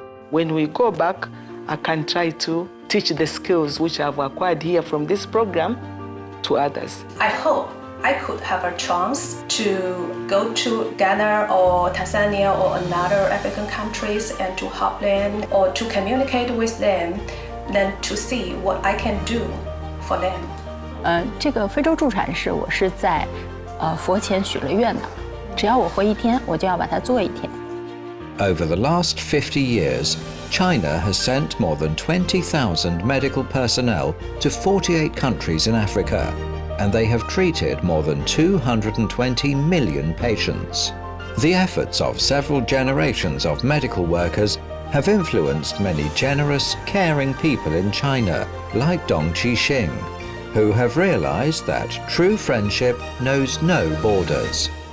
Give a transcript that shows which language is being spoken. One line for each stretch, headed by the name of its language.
English: When we go back, I can try to teach the skills which I've acquired here from this program to others. I hope I could have a chance to go to Ghana or Tanzania or another African countries and to help them or to communicate with them, then to see what I can do for them.
Chinese: 这个非洲助产士我是在佛前许了愿的，只要我活1天，我就要把它做1天。
English: Over the last 50 years, China has sent more than 20,000 medical personnel to 48 countries in Africa, and they have treated more than 220 million patients. The efforts of several generations of medical workers have influenced many generous, caring people in China, like Dong Qixing, who have realized that true friendship knows no borders.